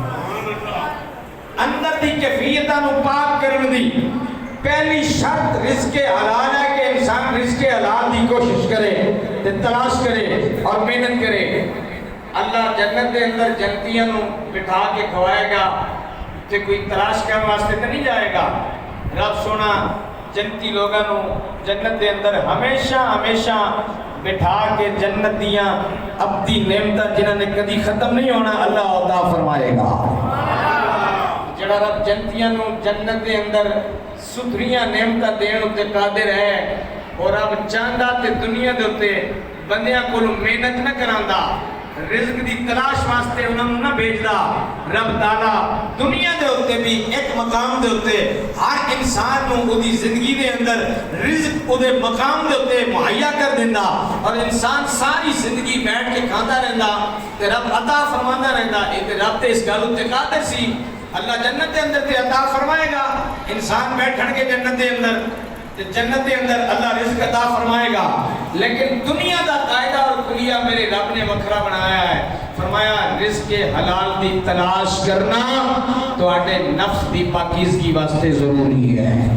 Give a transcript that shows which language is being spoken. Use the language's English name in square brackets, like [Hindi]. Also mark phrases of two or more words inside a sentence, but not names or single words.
[Punjabi] اندر دی کیفیتاں نو پاک کرنے دی پہلی شرط رزق حلال ہے کہ انسان رزق حلال دی کوشش کرے، تلاش کرے اور محنت کرے۔ اللہ جنت دے اندر جنتیاں نو بٹھا کے کھوائے گا تے کوئی تلاش کرنے واسطے تو نہیں جائے گا۔ رب سونا جنتی لوگاں نو جنت دے اندر ہمیشہ ہمیشہ بٹھا کے جنت دیاں ابدی نعمتاں جنہاں نے کدی ختم نہیں ہونا اللہ عطا فرمائے گا۔ جڑا رب جنتیاں نو جنت دے اندر ستھریاں نعمتاں دین اتے قادر ہے، اور رب چاہندا تے دنیا دے اتے بندیاں کو محنت نہ کراندا، رزق دی تلاش واسطے انہوں نے نہ بھیجدا، رب تعالیٰ دنیا دے ہوتے بھی ایک مقام دے ہوتے ہر انسان نو وہ دی زندگی دے اندر رزق وہ دے مقام دے ہوتے مہیا کر دیندہ، اور انسان ساری زندگی بیٹھ کے کھاتا رہندا تے رب عطا فرمانا رہندا۔ تے رب تے اس گالوں تے قادر سی، اللہ جنت دے اندر تے عطا فرمائے گا، انسان بیٹھن کے جنت دے اندر جنت کے اندر اللہ رزق عطا فرمائے گا۔ لیکن دنیا دا قاعدہ اور کلیہ میرے رب نے وکھرا بنایا ہے، فرمایا رزق حلال دی تلاش کرنا تو آٹے نفس دی پاکیزگی واسطے ضروری ہے۔